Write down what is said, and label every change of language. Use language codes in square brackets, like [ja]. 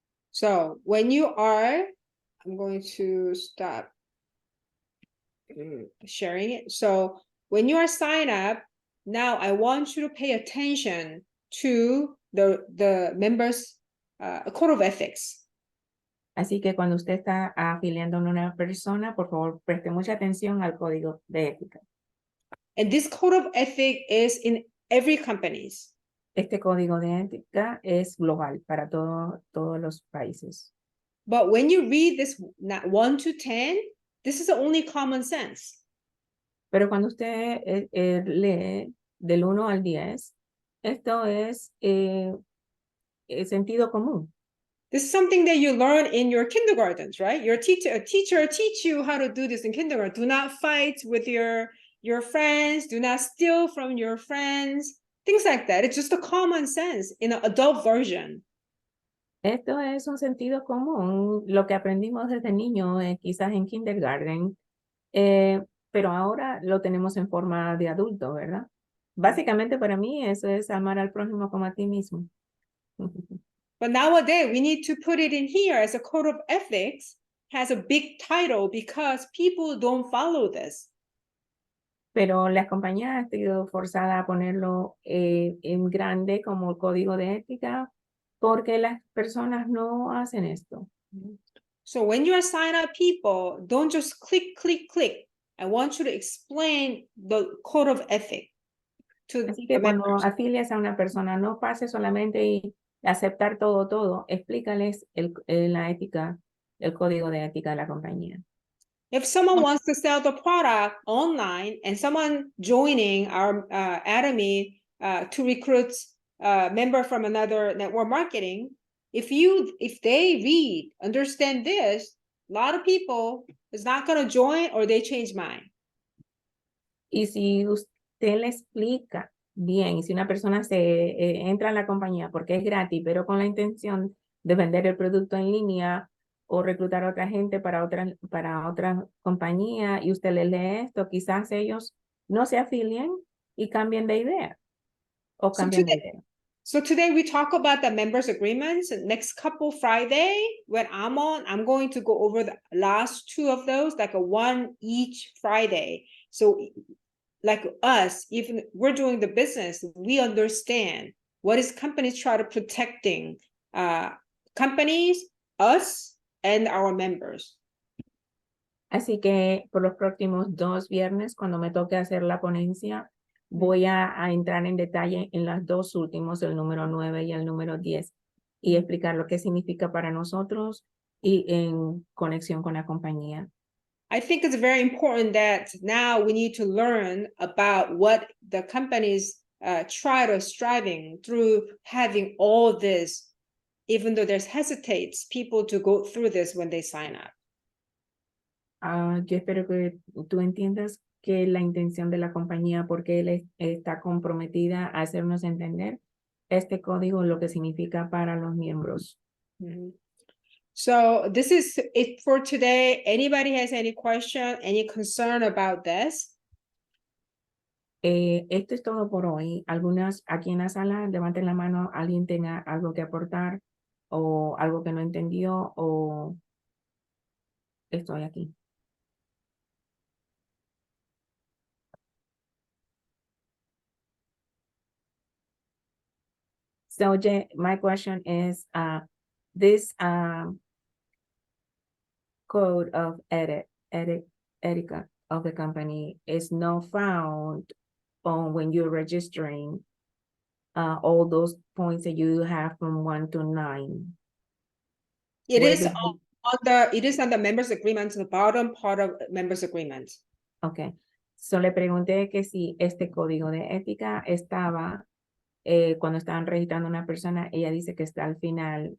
[en] So when you are, I'm going to stop sharing it. So when you are signed up, now I want you to pay attention to the members' code of ethics. [es] Así que cuando usted está afiliando a una persona, por favor, preste mucha atención al código de ética. [en] And this code of ethics is in every companies. [es] Este código de ética es global para todos los países. [en] But when you read this 1 to 10, this is the only common sense. [es] Pero cuando usted lee del 1 al 10, esto es sentido común. [en] This is something that you learn in your kindergartens, right? A teacher teach you how to do this in kindergarten. Do not fight with your friends. Do not steal from your friends. Things like that. It's just a common sense in an adult version. [es] Esto es un sentido común, lo que aprendimos desde niño, quizás en kindergarten, pero ahora lo tenemos en forma de adulto, ¿verdad? Básicamente para mí eso es amar al prójimo como a ti mismo. [en] But nowadays, we need to put it in here as a code of ethics has a big title because people don't follow this. [es] Pero las compañías han sido forzadas a ponerlo en grande como código de ética porque las personas no hacen esto. [en] So when you assign up people, don't just click, click, click. I want you to explain the code of ethics. [es] Así que cuando afilias a una persona, no pase solamente y aceptar todo, explícales la ética, el código de ética de la compañía. [en] If someone wants to sell the product online and someone joining our Atomy to recruit a member from another network marketing, if they understand this, a lot of people is not going to join or they change mind. [es] Y si usted le explica bien, y si una persona entra en la compañía porque es gratis, pero con la intención de vender el producto en línea o reclutar a otra gente para otra compañía, y usted le lee esto, quizás ellos no se afilien y cambien de idea. O cambian de idea. [en] So today we talk about the members agreements. Next couple Friday, when I'm on, I'm going to go over the last two of those, like a one each Friday. So like us, even we're doing the business, we understand what is companies try to protecting companies, us, and our members. [es] Así que por los próximos 2 viernes, cuando me toque hacer la ponencia, voy a entrar en detalle en las dos últimos, el número 9 y el número 10, y explicar lo que significa para nosotros y en conexión con la compañía. [en] I think it's very important that now we need to learn about what the companies try to striving through having all this, even though there's hesitates people to go through this when they sign up. [es] Yo espero que tú entiendas que la intención de la compañía, porque él está comprometida a hacernos entender este código, lo que significa para los miembros. [en] So this is it for today. Anybody has any question, any concern about this? [es] Esto es todo por hoy. Algunas aquí en la sala, levanten la mano, alguien tenga algo que aportar o algo que no entendió o estoy aquí. [en] So my question is, this code of etiquette of the company is not found on when you're registering all those points that you have from 1 to 9. It is on the members agreement, the bottom part of members agreement. Okay. [es] So le pregunté que si este código de ética estaba cuando estaban registrando una persona. Ella dice que está al final.